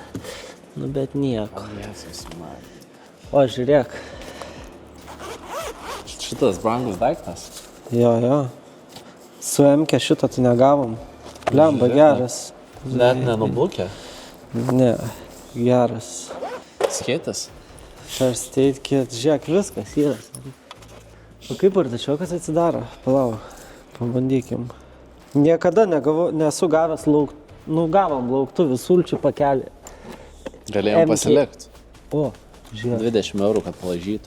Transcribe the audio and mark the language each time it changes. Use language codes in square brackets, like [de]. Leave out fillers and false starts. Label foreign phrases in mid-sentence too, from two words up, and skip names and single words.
[lt] Nu, bet nieko. O, žiūrėk. Šitas brangus daiktas. Jo. Su M-ke šito tai negavom. Blemba, geras. Net nenublukė. Ne, geras. Skėtis. [en] First aid kit. [lt] Žiūrėk, viskas yra. O kaip artačiokas atsidaro? Palauk, pabandykim. Niekada nesu gavęs gavom lauktuvių sulčių pakelį. Galėjom MK. pasilikti. O, žiūrėk. 20 eurų, kad palaižytum.